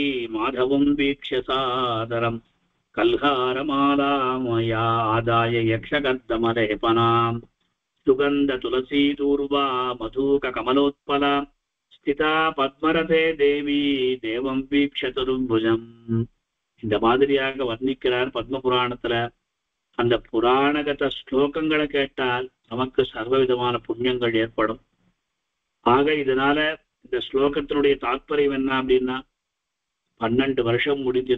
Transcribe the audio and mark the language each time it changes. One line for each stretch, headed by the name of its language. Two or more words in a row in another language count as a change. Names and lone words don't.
Sanskrit: माधवं वीक्ष्य सादरम् कल्हारमालामया आदाय यक्षकर्दमलेपनाम् सुगन्धतुलसीदूर्वा मधुककमलोत्पला स्थिता पद्मरते देवी देवं वीक्ष्य तुरुम्बुजम्
Tamil: இந்த மாதிரியாக வர்ணிக்கிறார் பத்ம புராணத்துல. அந்த புராணகத ஸ்லோகங்களை கேட்டால் நமக்கு சர்வவிதமான புண்ணியங்கள் ஏற்படும். ஆக இதனால இந்த ஸ்லோகத்தினுடைய தாற்பயம் என்ன அப்படின்னா, 12 வருஷம் முடிஞ்சது.